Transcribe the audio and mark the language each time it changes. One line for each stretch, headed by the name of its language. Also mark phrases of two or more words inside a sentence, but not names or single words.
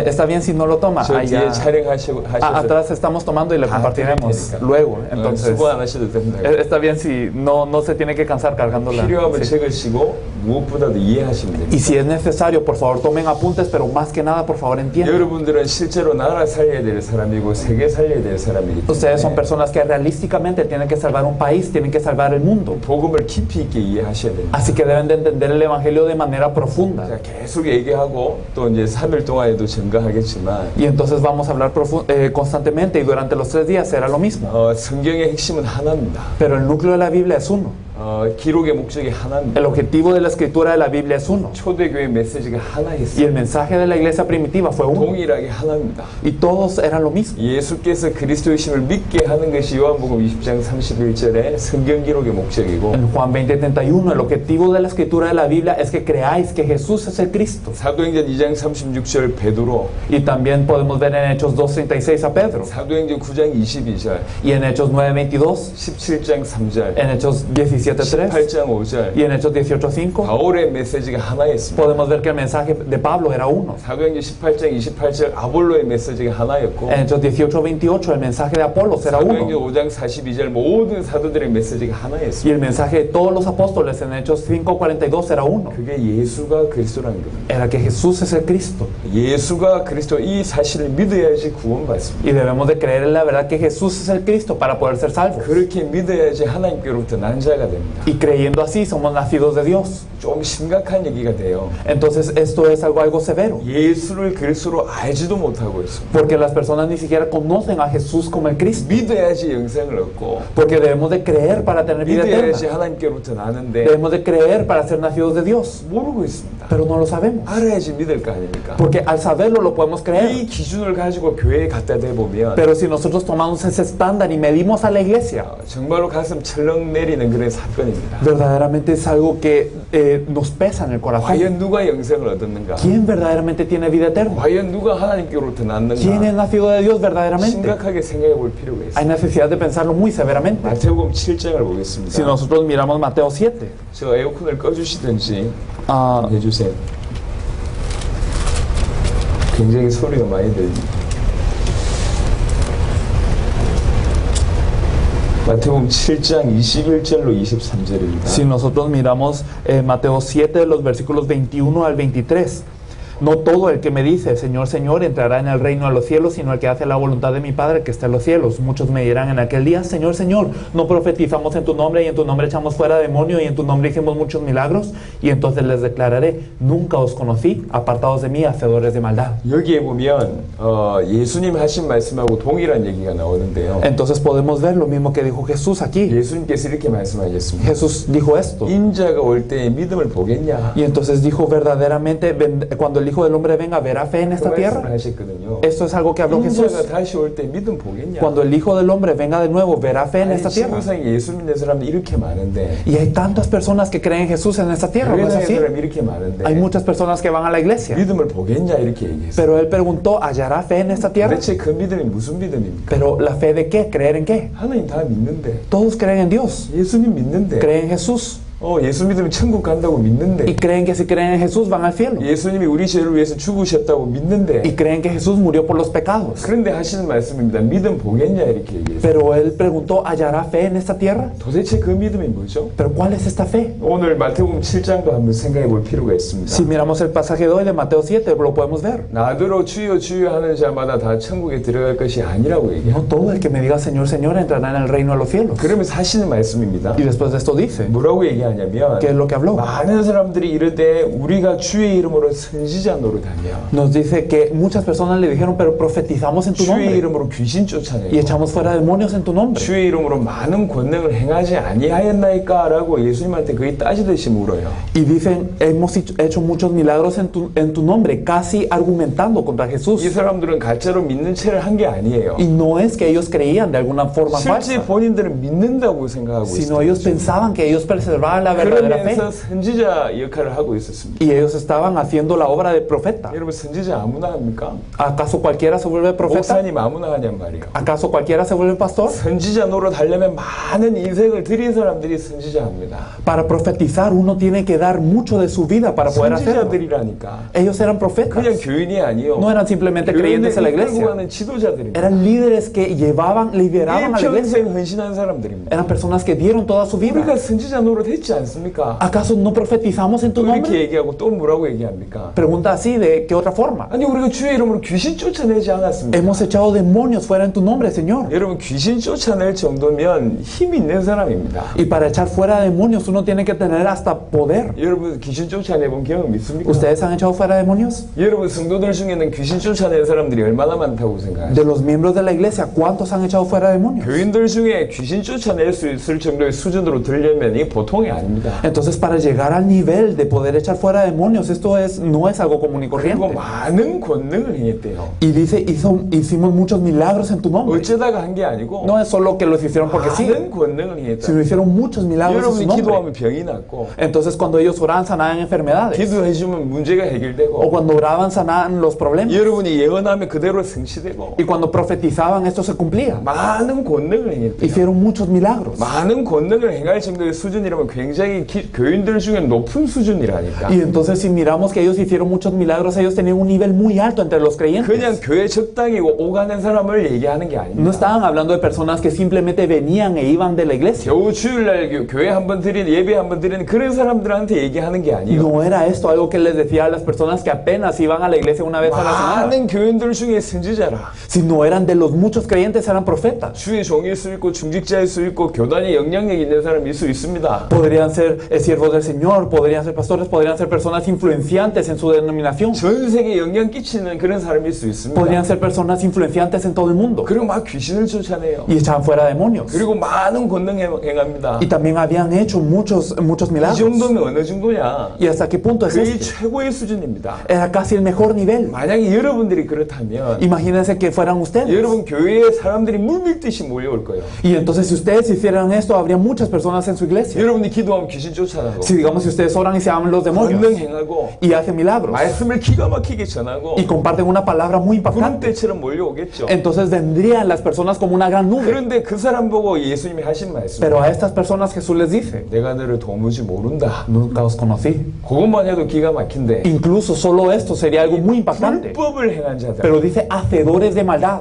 Spanish: Está bien si no lo toma.
Korean: 저 뒤에
Spanish: Allá,
Korean: 촬영하셔서
Spanish: atrás estamos tomando y le compartiremos
Korean: 테니까.
Spanish: luego. Entonces,
Korean: 수고 안 하셔도 된다.
Spanish: está bien si no se tiene que cansar cargándola.
Korean: 필요하면
Spanish: Sí.
Korean: 적으시고 무엇보다도 이해하시면 됩니다.
Spanish: Y si es necesario, por favor tomen apuntes, pero más que nada, por favor entiendan.
Korean: 여러분들은 실제로 나라 살려야 될 사람이고 세계 살려야 될 사람이기
Spanish: Ustedes son
Korean: 때문에
Spanish: personas que realísticamente tienen que salvar un país, tienen que salvar el mundo.
Korean: 복음을 깊이 있게 이해하셔야 됩니다.
Spanish: Así que deben de entender el evangelio de manera profunda.
Korean: 자, 계속 얘기하고 또 이제 3일 동안에도 증가하겠지만
Spanish: Y entonces vamos a hablar constantemente y durante los 3 días será lo mismo.
Korean: 성경의 핵심은 하나입니다.
Spanish: Pero el núcleo de la Biblia es uno.
Korean: 기록의 목적이 하나입니다.
Spanish: El objetivo de la escritura de la Biblia es uno.
Korean: 초대교회 메시지가
Spanish: Y
Korean: 하나였어요.
Spanish: el mensaje de la iglesia primitiva fue uno.
Korean: 동일하게 하나입니다.
Spanish: Y todos eran lo mismo.
Korean: 예수께서 그리스도이심을 믿게 하는 것이 요한복음 20장 31절의 성경 기록의 목적이고
Spanish: En Juan 20:31, el objetivo de la escritura de la Biblia es que creáis que Jesús es el Cristo.
Korean: 사도행전 2장 36절 베드로,
Spanish: Y también podemos ver en Hechos 2:36 a Pedro.
Korean: 사도행전 9장 22절,
Spanish: Y en Hechos 9:22,
Korean: 17장 3절,
Spanish: en Hechos 17:3
Korean: 18장 5절
Spanish: y en Hechos 18:5
Korean: 바울의 메시지가 하나였습니다.
Spanish: podemos ver que el mensaje de Pablo era uno.
Korean: 사도행전 18장 28절 아볼로의 메시지가 하나였고
Spanish: En Hechos 18:28 el mensaje de Apolos era
Korean: 사도행전
Spanish: uno.
Korean: 5장 42절 mo든 사도들의 메시지가
Spanish: Y
Korean: 하나였습니다.
Spanish: el mensaje de todos los apóstoles en Hechos 5:42 era uno.
Korean: 그게 예수가 그리스도라는 겁니다.
Spanish: Era que Jesús es el Cristo.
Korean: 예수가 그리스도 이 사실을 믿어야지 구원받습니다.
Spanish: Y debemos de creer en la verdad que Jesús es el Cristo para poder ser salvos.
Korean: 그렇게 믿어야지 하나님께로부터 난 자가 됩니다.
Spanish: Y creyendo así somos nacidos de Dios.
Korean: 좀 심각한 얘기가 돼요.
Spanish: Entonces esto es algo severo.
Korean: 예수를 그리스도로 알지도 못하고 있습니다.
Spanish: Porque las personas ni siquiera conocen a Jesús como el Cristo.
Korean: 믿어야지 영생을 얻고
Spanish: Porque debemos de creer para tener vida
Korean: 믿어야지
Spanish: eterna.
Korean: 하나님께로부터 나는데
Spanish: Debemos de creer para ser nacidos de Dios.
Korean: 모르고 있습니다.
Spanish: pero no lo sabemos.
Korean: 알아야지 믿을 거 아닙니까?
Spanish: Porque al saberlo lo podemos
Korean: 이
Spanish: creer.
Korean: 기준을 가지고 교회에 갖다 대보면
Spanish: Pero si nosotros tomamos ese estándar y medimos a la iglesia,
Korean: 정말로 가슴 철렁 내리는 그런 사건입니다.
Spanish: verdaderamente es algo que nos pesa en el corazón.
Korean: 과연 누가 영생을 얻었는가?
Spanish: ¿Quién verdaderamente tiene vida eterna?
Korean: 과연 누가 하나님께로부터
Spanish: ¿Quién es
Korean: 났는가?
Spanish: nacido de Dios verdaderamente?
Korean: 심각하게 생각해 볼 필요가
Spanish: Hay
Korean: 있습니다.
Spanish: necesidad de pensarlo muy severamente.
Korean: 마태복음 7장을
Spanish: Si
Korean: 보겠습니다.
Spanish: nosotros miramos Mateo 7,
Korean: 저 에어컨을 꺼주시든지 ah, 해주세요. 굉장히 소리가 많이 들립니다. 마태복음 7장 21절로 23절입니다.
Spanish: si nosotros miramos Mateo 7, los versículos 21 al 23, no todo el que me dice, Señor, Señor, entrará en el reino de los cielos, sino el que hace la voluntad de mi Padre que está en los cielos. Muchos me dirán en aquel día, Señor, Señor, no profetizamos en tu nombre, y en tu nombre echamos fuera demonios, y en tu nombre hicimos muchos milagros. Y entonces les declararé, nunca os conocí, apartados de mí, hacedores de maldad.
Korean: 여기에 보면 예수님 하신 말씀하고 동일한 얘기가 나오는데요.
Spanish: Entonces podemos ver lo mismo que dijo Jesús aquí.
Korean: 예수님께서 이렇게 말씀하셨습니다.
Spanish: Jesús dijo esto.
Korean: 인자가 올 때 믿음을 보겠냐?
Spanish: Y entonces dijo verdaderamente, cuando el Hijo del Hombre venga, ¿verá fe en
Korean: 그
Spanish: esta
Korean: 말씀을
Spanish: tierra?
Korean: 하셨거든요.
Spanish: Esto es algo que habló Jesús.
Korean: 인자가 다시 올 때 믿음 보겠냐?
Spanish: Cuando el Hijo del Hombre venga de nuevo, ¿verá fe en
Korean: 아니,
Spanish: esta tierra?
Korean: 지구상에 예수 믿는 사람이 이렇게 많은데
Spanish: Y hay tantas personas que creen en Jesús en esta tierra, ¿no es
Korean: 교회 다니는
Spanish: así?
Korean: 사람이 이렇게 많은데
Spanish: Hay muchas personas que van a la iglesia.
Korean: 믿음을 보겠냐 이렇게 얘기했어요.
Spanish: Pero él preguntó, ¿hallará fe en esta tierra?
Korean: 도대체 그 믿음이 무슨 믿음입니까?
Spanish: Pero ¿la fe de qué? ¿Creer en qué?
Korean: 하나님 다 믿는데
Spanish: Todos creen en Dios,
Korean: 예수님 믿는데
Spanish: creen en Jesús
Korean: 예수 믿으면 천국 간다고 믿는데
Spanish: y creen que si creen en Jesús van al cielo
Korean: 예수님이 우리 죄를 위해서 죽으셨다고 믿는데
Spanish: y creen que Jesús murió por los pecados.
Korean: 그런데 하시는 말씀입니다. 믿음 보겠냐 이렇게 얘기했어요.
Spanish: Pero él preguntó, ¿hallará fe en esta tierra?
Korean: 도대체 그 믿음이 뭐죠?
Spanish: Pero ¿cuál es esta fe?
Korean: 오늘 마태복음 7장도 한번 생각해 볼 필요가 있습니다.
Spanish: Si miramos el pasaje de hoy de Mateo 7, lo podemos ver.
Korean: 나더러 주여 주여 하는 자마다 다 천국에 들어갈 것이 아니라고 얘기해요.
Spanish: No todo el que me diga Señor, Señor entrará en el reino de los cielos.
Korean: 그러면서 하시는 말씀입니다.
Spanish: Y después de esto dice,
Korean: 뭐라고 얘기하냐면
Spanish: ¿qué es lo que habló?
Korean: 많은 사람들이 이르되 우리가 주의 이름으로 선지자 노릇하며
Spanish: Nos dice que muchas personas le dijeron, pero profetizamos en tu
Korean: 주의
Spanish: nombre
Korean: 이름으로 귀신
Spanish: y
Korean: 쫓아내고
Spanish: echamos fuera demonios en tu nombre.
Korean: 주의 이름으로 많은 권능을 행하지 아니하였나이까? 라고 예수님한테 거의 따지듯이 물어요.
Spanish: Y dicen, hemos hecho muchos milagros en tu nombre, casi argumentando contra
Korean: 이
Spanish: Jesús.
Korean: 사람들은 가짜로 믿는 체를 한 게 아니에요.
Spanish: Y no es que ellos creían de alguna forma
Korean: 실제
Spanish: falsa,
Korean: 본인들은 믿는다고 생각하고
Spanish: sino
Korean: 있어요.
Spanish: ellos pensaban que ellos preservaban la verdadera fe.
Korean: 그러면서 선지자 역할을 하고 있었습니다.
Spanish: Y ellos estaban haciendo la obra de profeta.
Korean: 여러분 선지자 아무나 합니까?
Spanish: ¿Acaso cualquiera se vuelve profeta?
Korean: 목사님 아무나 하냔 말이에요.
Spanish: ¿Acaso cualquiera se vuelve pastor?
Korean: 선지자 노릇 하려면 많은 인생을 들인 사람들이 선지자합니다.
Spanish: Para profetizar uno tiene que dar mucho de su vida para poder hacerlo.
Korean: 선지자들이라니까.
Spanish: Ellos eran profetas.
Korean: 그냥 교인이 아니요.
Spanish: No eran simplemente creyentes en la
Korean: 끌고
Spanish: iglesia.
Korean: 가는 지도자들입니다.
Spanish: Eran líderes que lideraban a la iglesia.
Korean: 일평생 헌신한 사람들입니다.
Spanish: Eran personas que dieron toda su
Korean: 우리가
Spanish: vida.
Korean: 선지자 노릇 했지 않습니까?
Spanish: ¿Acaso no profetizamos en tu
Korean: 이렇게
Spanish: nombre?
Korean: 얘기하고 또 뭐라고 얘기합니까?
Spanish: Pregunta así, ¿de qué otra forma?
Korean: 아니 우리가 주의 이름으로 귀신 쫓아내지 않았습니까?
Spanish: Hemos echado demonios fuera en tu nombre, Señor.
Korean: 여러분 귀신 쫓아낼 정도면 힘 있는 사람입니다.
Spanish: Y para echar fuera demonios uno tiene que tener hasta poder.
Korean: 여러분 귀신 쫓아내본 경험 있습니까?
Spanish: ¿Ustedes han echado fuera demonios?
Korean: 여러분 성도들 중에는 귀신 쫓아낸 사람들이 얼마나 많다고 생각하세요?
Spanish: De los miembros de la iglesia, ¿cuántos han echado fuera demonios?
Korean: 교인들 중에 귀신 쫓아낼 수 있을 정도의 수준으로 들려면 이게 보통이 아닙니다.
Spanish: Entonces, para llegar al nivel de poder echar fuera demonios, no es algo común y
Korean: 그리고
Spanish: corriente.
Korean: 많은 권능을 행했대요.
Spanish: Y dice, hicimos muchos milagros en tu nombre.
Korean: 어쩌다가 한 게 아니고
Spanish: No es solo que los hicieron porque sí,
Korean: 많은 권능을 행했다.
Spanish: sino hicieron muchos milagros en su
Korean: 여러분이
Spanish: nombre.
Korean: 기도하면 병이 낫고
Spanish: Entonces, cuando ellos oraban, sanaban enfermedades.
Korean: 기도해주면 문제가
Spanish: O
Korean: 해결되고
Spanish: cuando oraban, sanaban los problemas.
Korean: 여러분이 예언하면 그대로 성취되고
Spanish: Y cuando profetizaban, esto se cumplía.
Korean: 많은 권능을 행했대요.
Spanish: Hicieron muchos milagros.
Korean: 많은 권능을 행할 정도의 수준이라면 굉장히 교인들 중에 높은 수준이라니까.
Spanish: Y entonces, si miramos que ellos hicieron muchos milagros, ellos tenían un nivel muy alto entre los
Korean: 그냥
Spanish: creyentes.
Korean: 교회 적당히 오가는 사람을 얘기하는 게
Spanish: No
Korean: 아닙니다.
Spanish: estaban hablando de personas que simplemente venían e iban de la iglesia.
Korean: 겨우 주일날 교회 한번 드리는 예배 한번 드리는 그런 사람들한테 얘기하는 게 아니에요.
Spanish: No era esto algo que les decía a las personas que apenas iban a la iglesia una vez a la semana,
Korean: 많은 교인들 중에 선지자라.
Spanish: sino eran de los muchos creyentes, eran profetas.
Korean: 주의 종일 수 있고 중직자일 수 있고 교단에 영향력 있는 사람일 수 있습니다.
Spanish: Podría podrían ser siervos del Señor, podrían ser pastores, podrían ser personas influenciantes en su denominación,
Korean: 전 세계에 영향 끼치는 그런 사람일 수 있습니다.
Spanish: podrían ser personas influenciantes en todo el mundo
Korean: 그리고 막 귀신을 쫓아내요.
Spanish: y echaban fuera demonios.
Korean: 그리고 많은 권능 행합니다.
Spanish: Y también habían hecho muchos
Korean: 이
Spanish: milagros.
Korean: 정도면 어느 정도냐?
Spanish: ¿Y hasta qué punto es
Korean: 거의
Spanish: este?
Korean: 최고의 수준입니다.
Spanish: Era casi el mejor nivel.
Korean: 만약에 여러분들이 그렇다면
Spanish: Imagínense que fueran ustedes.
Korean: 여러분 교회에 사람들이 물밀듯이 몰려올 거예요.
Spanish: Y entonces si ustedes hicieran esto, habría muchas personas en su iglesia.
Korean: 여러분이 기도하면 귀신 쫓아나고
Spanish: Si digamos si ustedes oran y se aman los
Korean: 권능
Spanish: demonios
Korean: 행하고
Spanish: y hacen milagros
Korean: 말씀을 기가 막히게 전하고
Spanish: y comparten una palabra muy impactante,
Korean: 구름대처럼 몰려오겠죠.
Spanish: entonces vendrían las personas como una gran nube.
Korean: 그런데 그 사람 보고 예수님이 하신 말씀,
Spanish: Pero a estas personas Jesús les dice,
Korean: 내가 너를 도무지 모른다.
Spanish: nunca os conocí.
Korean: 그것만 해도 기가 막힌데
Spanish: Incluso solo esto sería algo muy impactante.
Korean: 불법을 행한 자들
Spanish: Pero dice, hacedores de maldad,